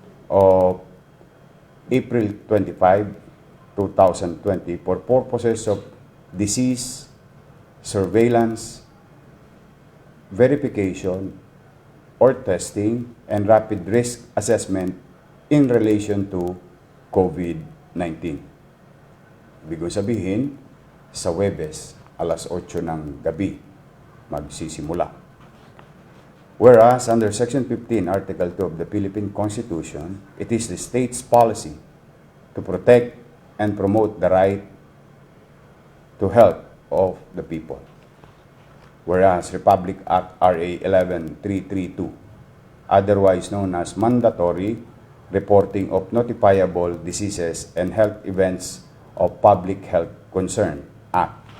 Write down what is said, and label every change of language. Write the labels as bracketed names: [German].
[English] of April 25, 2020 for purposes of disease, surveillance, verification, or testing and rapid risk assessment in relation to COVID-19. [Filipino] Ibig sabihin, sa Huwebes, alas 8 ng gabi, magsisimula. [English] Whereas, under Section 15, Article 2 of the Philippine Constitution, it is the state's policy to protect and promote the right to health of the people. Whereas, Republic Act RA 11332, otherwise known as Mandatory Reporting of Notifiable Diseases and Health Events of Public Health Concern Act,